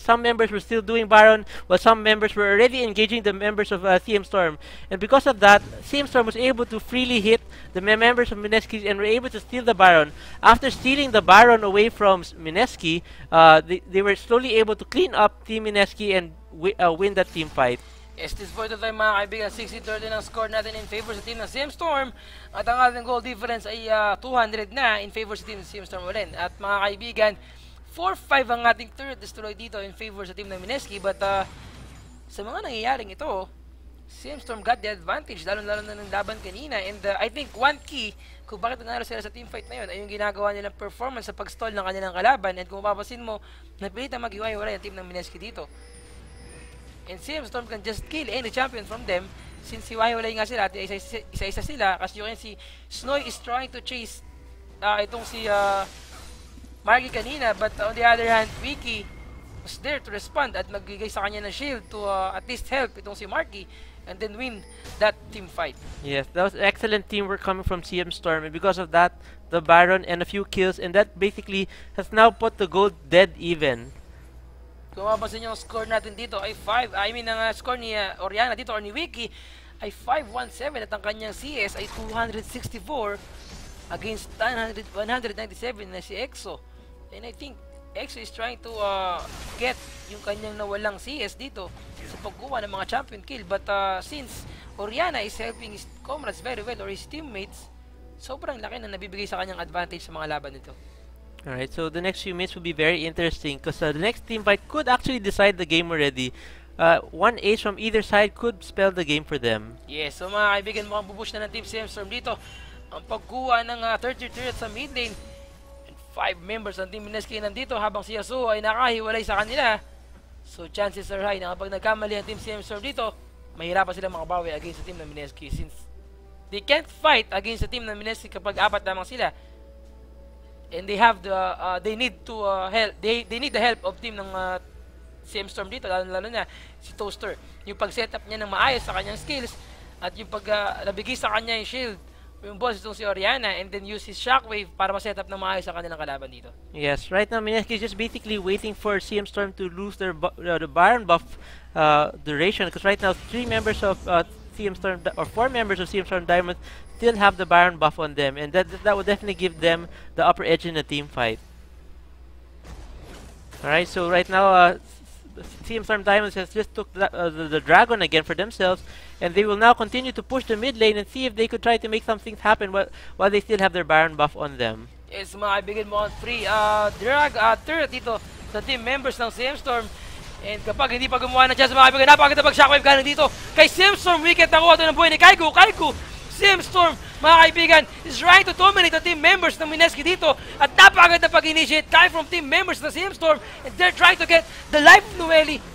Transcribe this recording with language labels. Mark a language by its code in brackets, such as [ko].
[en] Some members were still doing Baron, while some members were already engaging the members of CMStorm. And because of that, CMStorm was able to freely hit the members of Mineski and were able to steal the Baron. After stealing the Baron away from Mineski, they were slowly able to clean up Team Mineski and win that team fight. Yes, this point of time [tl] mga kaibigan, 60-30 ang score natin [en] in favor [tl] sa team ng CMStorm. At ang ating goal difference ay 200 na in favor sa team ng CMStorm ulit. At mga kaibigan, 4-5 ang ating turret destroy dito in favor sa team ng Mineski. But sa mga nangyayaring ito, [en] CMStorm got the advantage, [tl] lalo-lalo na ng laban kanina. [en] And I think one key [tl] kung bakit nanalo sila sa team fight na yun ay yung ginagawa nilang performance sa pag-stall ng kanilang kalaban. And kung mapapansin mo, napilitan mag-iway-walay ang team ng Mineski dito. [en] And CMStorm can just kill any champion from them since [tl] hiwa-hiwalay nga sila at isa-isa sila. [en] Kasi you can see, Snoy is trying to chase [tl] itong si Marky kanina, [en] but on the other hand, Wiki was there to respond [tl] at magbigay sa kanya ng shield to [en] at least help itong si Marky and then win that team fight. Yes, that was excellent teamwork coming from CMStorm, and because of that, the Baron and a few kills, and that basically has now put the gold dead even. [tl] Kung mapapansin nyo, ang score natin dito ay 5. Ang score ni Oriana dito or ni Wiki ay 517 at ang kanyang CS ay 264 against 197 na si EXO. [en] And I think EXO is trying to get [tl] yung kanyang nawalang CS dito sa pagkuha ng mga champion kill. [en] But since Oriana is helping his comrades very well or his teammates, [tl] sobrang laki na nabibigay sa kanyang advantage sa mga laban nito. [en] Alright, so the next few minutes will be very interesting because the next team fight could actually decide the game already. One ace from either side could spell the game for them. [tl] Yes, so mga kaibigan, mukhang bubush na ng Team CMStorm dito ang pagkuha ng 30 turret sa mid lane. And 5 members ng Team Mineski nandito habang si Yasuo ay nakahiwalay sa kanila. So chances are high na kapag nagkamali ang Team CMStorm dito, mahirapan sila makabawi against the team ng Mineski [en] since they can't fight against [tl] the team ng Mineski kapag apat lamang sila. [en] And they have the they need to help they need the help of team ng CMStorm dito, lalo na si Toaster. [tl] Yung pag-setup niya ng maayos sa kanyang skills at yung pag nabigay sa kanya yung shield yung boss itong si Oriana and then use his shockwave para ma-setup ng maayos sa kanilang kalaban dito. [en] Yes, right now Mineski is just basically waiting for CMStorm to lose their the Baron buff duration because right now 3 members of CMStorm or 4 members of CMStorm Diamonds still have the Baron buff on them, and that would definitely give them the upper edge in the team fight. Alright, so right now CMStorm Diamonds has just took the Dragon again for themselves, and they will now continue to push the mid lane and see if they could try to make some things happen while they still have their Baron buff on them. [tl] Yes, mga kaibigan mo, [en] free turret [tl] dito sa team members ng CMStorm. And kapag hindi pa gumawa ng chance, mga kaibigan, napakaganda pag-shockwave galing dito kay CMStorm. Wicked nakuha ito ng buhay ni Kaigo. [en] CMStorm, [tl] mga kaibigan, [en] is trying to dominate the team members ng Mineski dito. [tl] At napakaganda pag-initiate kaya from team members ng CMStorm. [en] And they're trying to get the life of Noeli.